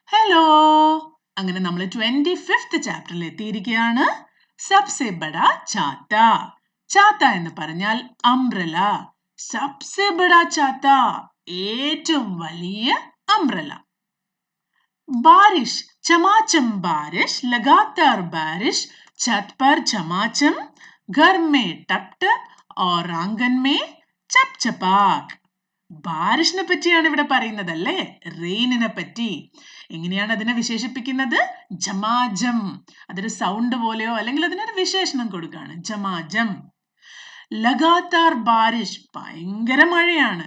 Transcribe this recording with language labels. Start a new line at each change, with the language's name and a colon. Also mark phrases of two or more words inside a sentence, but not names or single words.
Malayalam: ഹലോ, അങ്ങനെ നമ്മൾ 25th ചാപ്റ്ററിൽ എത്തിയിരിക്കുകയാണ്.
Hindi: सबसे बड़ा छाता.
Malayalam: ചാത്ത എന്ന് പറഞ്ഞാൽ അംബ്രല.
Hindi: सबसे बड़ा छाता,
Malayalam: ഏറ്റവും വലിയ അംബ്രല.
Hindi: बारिश, चमाचम बारिश, लगातार बारिश, छत पर चमाचम, घर में टप टप और आंगन में चप चपाक.
Malayalam: ബാരിഷിനെ പറ്റിയാണ് ഇവിടെ പറയുന്നത് അല്ലേ, റെയിനിനെ പറ്റി. എങ്ങനെയാണ് അതിനെ വിശേഷിപ്പിക്കുന്നത്? ജമാജം. അതൊരു സൗണ്ട് പോലെയോ അല്ലെങ്കിൽ അതിനൊരു വിശേഷണം കൊടുക്കുകയാണ്, ജമാജം.
Hindi: लगातार बारिश,
Malayalam: ഭയങ്കര മഴയാണ്.